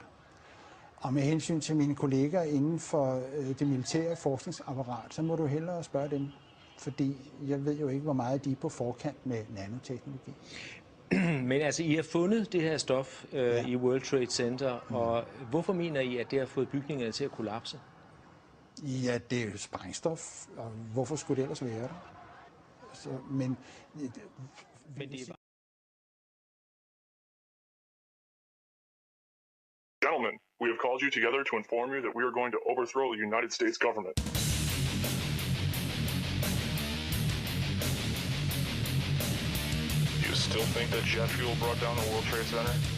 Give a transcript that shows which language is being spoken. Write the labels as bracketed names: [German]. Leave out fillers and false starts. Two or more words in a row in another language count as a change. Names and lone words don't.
[Danish] Og med hensyn til mine kolleger inden for det militære forskningsapparat, så må du hellere spørge dem, fordi jeg ved jo ikke, hvor meget de er på forkant med nanoteknologi. Men altså, I har fundet det her stof i World Trade Center, og hvorfor mener I, at det har fået bygningerne til at kollapse? Ja, det er jo sprængstof, og hvorfor skulle det ellers være der? Så, men det er [English] Gentlemen, we have called you together to inform you that we are going to overthrow the United States government. You still think that jet fuel brought down the World Trade Center?